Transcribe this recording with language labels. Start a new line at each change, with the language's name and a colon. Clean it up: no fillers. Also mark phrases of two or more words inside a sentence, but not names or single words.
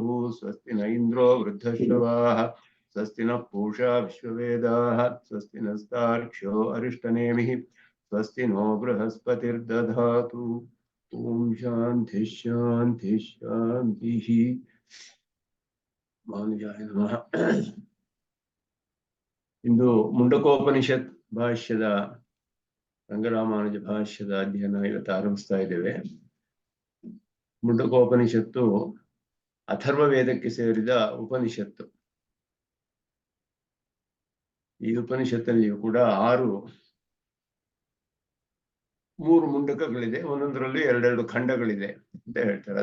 Sanskrit: स्वस्ति न इन्द्रो वृद्धश्रवाः स्वस्ति नः पूषा विश्ववेदाः स्वस्ति नस्तार्क्ष्यो अरिष्टनेमिः स्वस्ति नो बृहस्पतिर्दधातु. ॐ शान्ति शान्ति शान्तिः. ಮಾನುಜಾಯ ನಮಃ.
Kannada: ಇಂದು ಮುಂಡಕೋಪನಿಷತ್ ಭಾಷ್ಯದ ರಂಗರಾಮಾನುಜ ಭಾಷ್ಯದ ಅಧ್ಯಯನ ಇವತ್ತು ಆರಂಭಿಸ್ತಾ ಇದ್ದೇವೆ. ಮುಂಡಕೋಪನಿಷತ್ತು ಅಥರ್ವ ವೇದಕ್ಕೆ ಸೇರಿದ ಉಪನಿಷತ್ತು. ಈ ಉಪನಿಷತ್ತಲ್ಲಿಯೂ ಕೂಡ 3 ಮುಂಡಕಗಳಿದೆ, ಒಂದೊಂದರಲ್ಲಿ 2 ಖಂಡಗಳಿದೆ ಅಂತ ಹೇಳ್ತಾರೆ.